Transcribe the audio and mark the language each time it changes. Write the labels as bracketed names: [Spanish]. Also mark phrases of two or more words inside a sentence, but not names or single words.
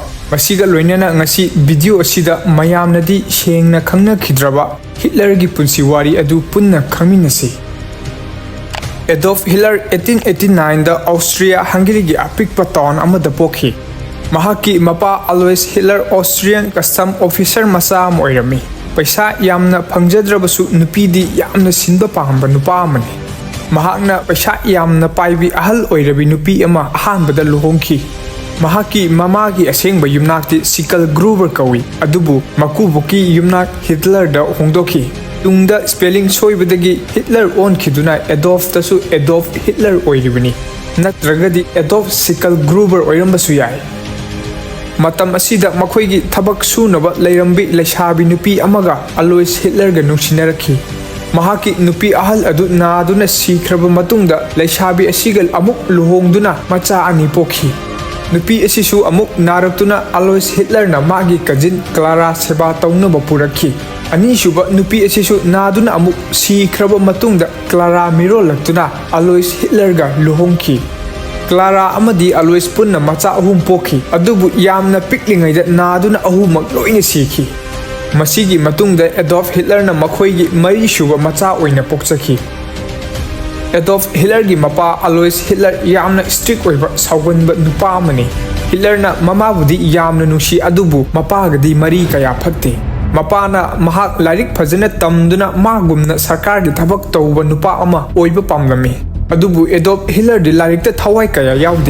[Manipuri] Masiga loinana ngasi video asida mayamnadi sengna khangna khidraba Hitlergi punsi wari adu punna khangminasi. Adolf Hitler 1889 da Austria-Hungary gi apikpa town amada pokhi. Mahaki mapa Alois Hitler [English] Austrian custom officer [Manipuri] masa am oirami. Paisa yamna phangjadrabasu nupidi yamna sinba pahamba nupa amani. Mahakna paisa yamna paibi ahal oirabi nupi ama ahanbada luhongki. Mahaki mamagi asengba yumnakti Sikal Gruber kawi adubu makubuki yumnak Hitler da hongdoki. Tungda spelling soibadagi Hitler on kiduna Adolf tasu Adolf Hitler oiribani. Natragadi Adolf Sikal Gruber oirambasu yai. Matam asida makhoigi thabak sunaba leirambi leishabi nupi amaga Alois Hitler ga nungsinaraki. Mahaki nupi ahal adu naaduna sikhraba matungda leishabi asigal amuk luhongduna macha ani pokhi. Nupi asisu amuk naraktuna Alois Hitler na magi cousin Clara seba taunaba purakhi. Ani shuba nupi asisu naaduna amuk sikhraba matungda Clara mirolaktuna Alois Hitler ga luhongki. Clara amadi Alois punna macha ahum pokhi adubu yamna piklingaida naaduna ahumak loina sikhi. Masigi matungda Adolf Hitler na makhoigi mari shuba macha oina pokchaki. Adolf Hitler gi mapa Alois Hitler yamna strict oiba sauganba nupa amani. Hitler na mamabudi yamna nushi adubu mapagadi mari kaya phatte. Mapana mahak lairik fazana tamduna magumna sarkar gi thabak tawba nupa ama oiba pamlami. Adubu Adolf Hitler di larikta thawai kaya yaude.